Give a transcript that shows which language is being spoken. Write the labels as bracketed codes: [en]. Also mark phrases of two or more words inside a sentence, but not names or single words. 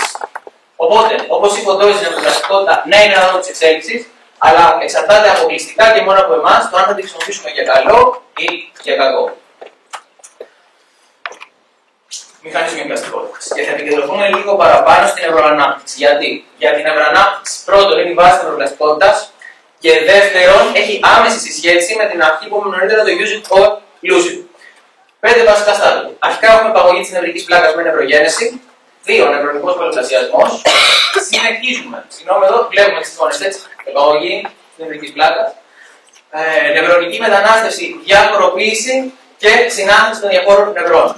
[el] Οπότε, όπως είπε ο Ντόις, η νευροπλαστικότητα ναι, είναι ένα της εξέλιξης, αλλά εξαρτάται αποκλειστικά και μόνο από εμάς το αν θα τη χρησιμοποιήσουμε για καλό ή για κακό. Μηχανισμοί πλαστικότητας. Και θα επικεντρωθούμε λίγο παραπάνω στην νευροανάπτυξη. Γιατί? Για την νευροανάπτυξη, πρώτον, είναι η βάση της νευροπλαστικότητας και δεύτερον, έχει άμεση σχέση με την αρχή που είπαμε νωρίτερα, το [en] use it or lose it. [el] 5 βασικά στάδια. Αρχικά έχουμε παγωγή της νευρικής πλάκας με νευρογένεση. 2. Νευρονικός πολλαπλασιασμός. Συνεχίζουμε. Συγγνώμη εδώ, βλέπουμε τις εικόνες έτσι. Παγωγή της νευρικής πλάκας. Νευρονική μετανάστευση, διαφοροποίηση και συνάθρηση των διαφόρων νευρών.